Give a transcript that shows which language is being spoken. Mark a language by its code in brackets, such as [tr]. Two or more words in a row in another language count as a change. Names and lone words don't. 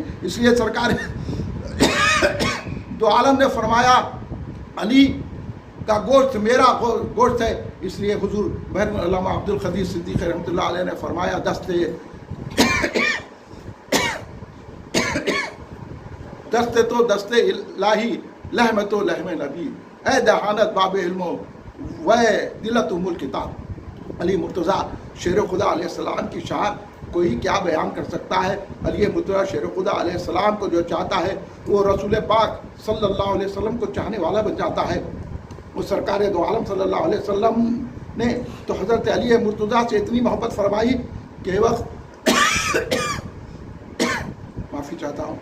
[ur] اس لیے سرکار دو عالم نے فرمایا علی کا گوشت میرا گوشت ہے۔ اس لیے حضور بہر علامہ عبد القدیر صدیق رحمۃ اللہ علیہ نے فرمایا [fa] دستے تو دستے الہی، لحم تو لحم نبی، اے دہانت باب علم و دلت ام الکتاب۔ [ur] علی مرتضیٰ شیر خدا علیہ السلام کی شان کوئی کیا بیان کر سکتا ہے؟ علی مرتضیٰ شیر خدا علیہ السلام کو جو چاہتا ہے وہ رسول پاک صلی اللہ علیہ وسلم کو چاہنے والا بن جاتا ہے۔ وہ سرکار دو عالم صلی اللہ علیہ وسلم نے تو حضرت علی مرتضیٰ سے اتنی محبت فرمائی کہ معافی چاہتا ہوں،